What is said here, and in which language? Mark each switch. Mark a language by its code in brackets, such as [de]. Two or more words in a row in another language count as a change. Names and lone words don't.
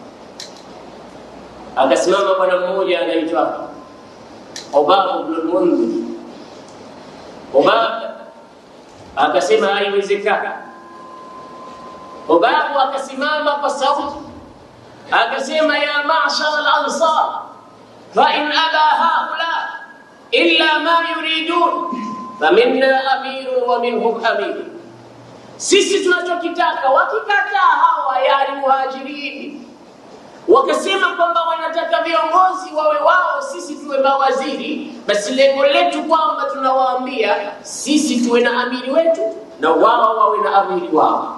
[sw] Akasimama bwana mmoja anaitwa Ubab ibn al-Mundhir. Ubab akasema haiwezekani. Ubab akasimama kwa sauti akasema, [ar] يا معشر الأنصار، فإن أبى هؤلاء إلا ما يريدون فمنا أمير ومنهم أمير. [sw] Sisi tunachokitaka, wakikataa hawa yani muhajirini wakasema kwamba wanataka viongozi wawe wao, sisi tuwe mawaziri, basi lengo letu kwamba tunawaambia sisi tuwe na amiri wetu na wao wawe na amiri wao.